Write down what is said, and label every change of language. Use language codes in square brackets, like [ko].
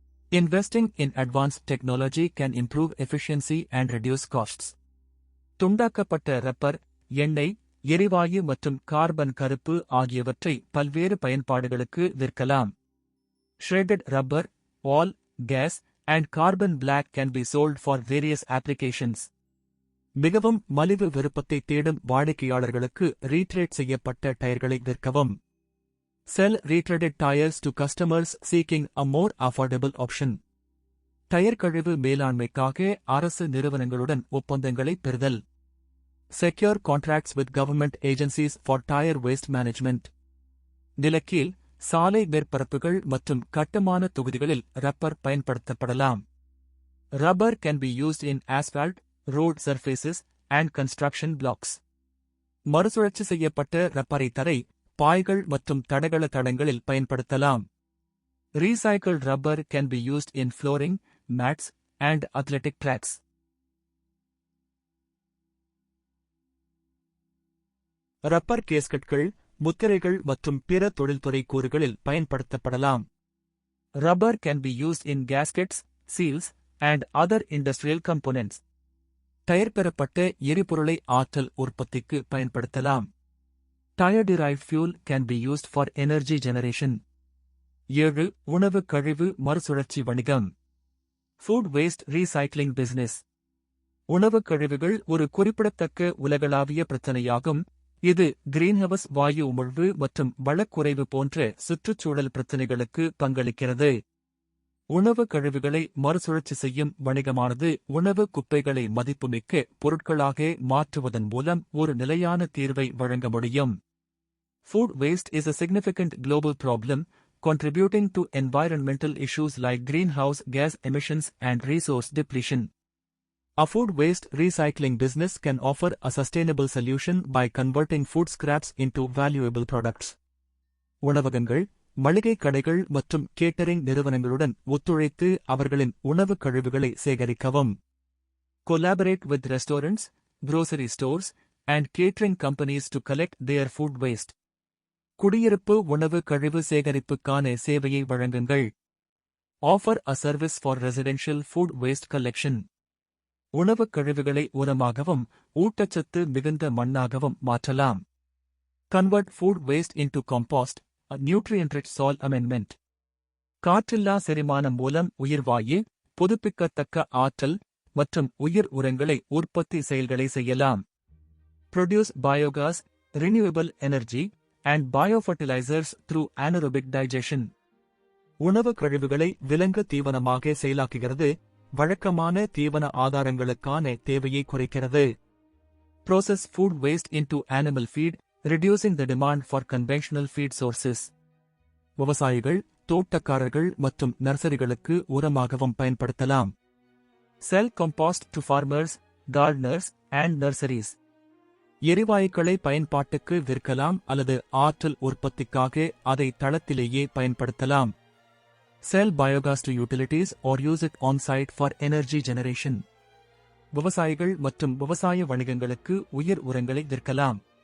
[en] Investing in advanced technology can improve efficiency and reduce costs. [ta] துண்டாக்கப்பட்ட rubber, எண்ணெய், எரிவாயு மற்றும் carbon கருப்பு ஆகியவற்றை பல்வேறு பயன்பாடுகளுக்கு விற்கலாம். [en] Shredded rubber, oil, gas, and carbon black can be sold for various applications. [ta] மிகவும் மலிவு விருப்பத்தை தேடும் வாடிக்கையாளர்களுக்கு ரீட்ரேட் செய்யப்பட்ட டயர்களை விற்கவும். [en] Sell retreaded tires to customers seeking a more affordable option. [ta] Tyre கழிவு மேலாண்மைக்காக அரசு நிறுவனங்களுடன் ஒப்பந்தங்களை பெறுதல். [en] Secure contracts with government agencies for tire waste management. [ta] நிலக்கீழ், சாலை மேற்பரப்புகள் மற்றும் கட்டுமான தொகுதிகளில் ரப்பர் பயன்படுத்தப்படலாம். [en] Rubber can be used in asphalt, road surfaces, and construction blocks. [ta] மறுசுழற்சி செய்யப்பட்ட ரப்பரை தரை, பாய்கள் மற்றும் தடகள தடங்களில் பயன்படுத்தலாம். [en] Recycled rubber can be used in flooring, mats, and athletic tracks. [ta] Rubber கேஸ்கட்கள், முத்திரைகள் மற்றும் பிற தொழில்துறை கூறுகளில் பயன்படுத்தப்படலாம். [en] Rubber can be used in gaskets, seals, and other industrial components. [ta] Tyre பெறப்பட்ட எரிபொருளை ஆற்றல் உற்பத்திக்கு பயன்படுத்தலாம். [en] Tire-derived fuel can be used for energy generation. 7. [ta] உணவு கழிவு மறுசுழற்சி வணிகம். [en] Food waste recycling business. [ta] உணவு கழிவுகள் ஒரு குறிப்பிடத்தக்க உலகளாவிய பிரச்சினையாகும். இது கிரீன்ஹவுஸ் வாயு உமிழ்வு மற்றும் வளக்குறைவு போன்ற சுற்றுச்சூழல் பிரச்சினைகளுக்கு பங்களிக்கிறது. உணவு கழிவுகளை மறுசுழற்சி செய்யும் வணிகமானது உணவு குப்பைகளை மதிப்புமிக்க பொருட்களாக மாற்றுவதன் மூலம் ஒரு நிலையான தீர்வை வழங்க முடியும். [en] Food waste is a significant global problem, contributing to environmental issues like greenhouse gas emissions and resource depletion. A food waste recycling business can offer a sustainable solution by converting food scraps into valuable products. [ta] உணவகங்கள், மளிகை கடைகள் மற்றும் catering நிறுவனங்களுடன் ஒத்துழைத்து அவர்களின் உணவு கழிவுகளை சேகரிக்கவும். [en] Collaborate with restaurants, grocery stores, and catering companies to collect their food waste. [ta] குடியிருப்பு உணவு கழிவு சேகரிப்புக்கான சேவையை வழங்குங்கள். [en] Offer a service for residential food waste collection. [ta] உணவுக் கழிவுகளை உரமாகவும் ஊட்டச்சத்து மிகுந்த மண்ணாகவும் மாற்றலாம். [en] Convert food waste into compost, a nutrient-rich soil amendment. [ta] காற்றில்லா செரிமானம் மூலம் உயிர்வாயு, புதுப்பிக்கத்தக்க ஆற்றல் மற்றும் உயிர் உரங்களை உற்பத்தி செயல்களை செய்யலாம். [en] Produce biogas, renewable energy, and biofertilizers through anaerobic digestion. [ta] உணவு கழிவுகளை விலங்கு தீவனமாக செயலாக்குகிறது, வழக்கமான தீவன ஆதாரங்களுக்கான தேவையை குறைக்கிறது. [en] Process food waste into animal feed, reducing the demand for conventional feed sources. [ta] விவசாயிகள், தோட்டக்காரர்கள் மற்றும் நர்சரிகளுக்கு உரமாகவும் பயன்படுத்தலாம். [en] Sell compost to farmers, gardeners, and nurseries. [ta] எரிவாயுக்களை பயன்பாட்டுக்கு விற்கலாம் அல்லது ஆற்றல் உற்பத்திக்காக அதை தளத்திலேயே பயன்படுத்தலாம். [en] Sell biogas to utilities or use it on-site for energy generation. [ta] விவசாயிகள் மற்றும் விவசாய வணிகங்களுக்கு உயிர் உரங்களை விற்கலாம்.